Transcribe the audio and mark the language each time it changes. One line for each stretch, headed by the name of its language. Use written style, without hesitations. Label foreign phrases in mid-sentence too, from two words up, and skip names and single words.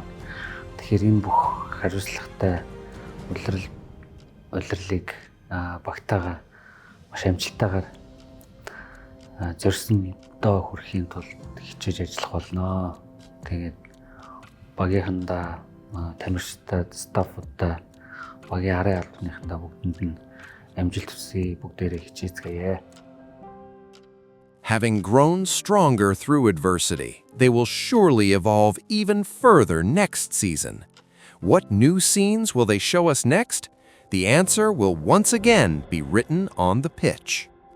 Mongolian: Тэгэхээр энэ бүх хариуцлагатай улирлыг багтаага маш амжилттайгаар зорьсон доо хүрэхийн тулд хичээж ажиллах болно. Тэгээд багийнхандаа тамирчтай, стаффуудтай, багийн арын албаныхандаа бүгдэнд нь амжилт хүсье, бүгдээрээ хичээцгээе.
English: Having grown stronger through adversity, they will surely evolve even further next season. What new scenes will they show us next? The answer will once again be written on the pitch.